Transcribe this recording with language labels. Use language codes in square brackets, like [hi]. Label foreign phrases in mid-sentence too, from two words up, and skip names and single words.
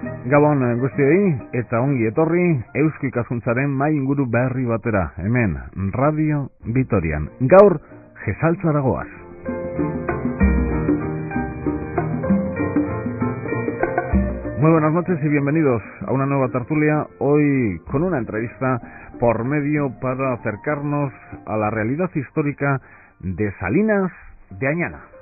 [eu] Gabon guztiei eta ongi etorri Eusko Ikaskuntzaren mai inguru berri batera, hemen Radio Vitorian. Gaur Gesaltzara goaz. [es] Muy buenas noches y bienvenidos a una nueva tertulia, hoy con una entrevista por medio para acercarnos a la realidad histórica de Salinas de Añana.